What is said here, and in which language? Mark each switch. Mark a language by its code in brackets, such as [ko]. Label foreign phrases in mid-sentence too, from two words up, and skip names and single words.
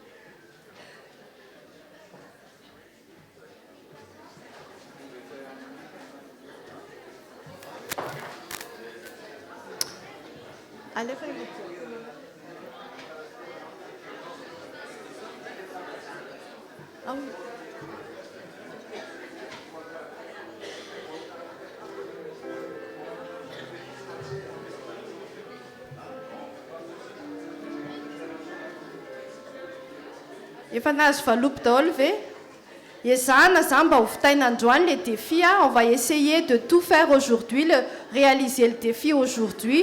[fr] Allez, ah oui. [mg] Efa nazo valopo daholo ve? Ezahana zany mba ho vitaina androany [fr] le défi. On va essayer de tout faire aujourd'hui, réaliser le défi aujourd'hui.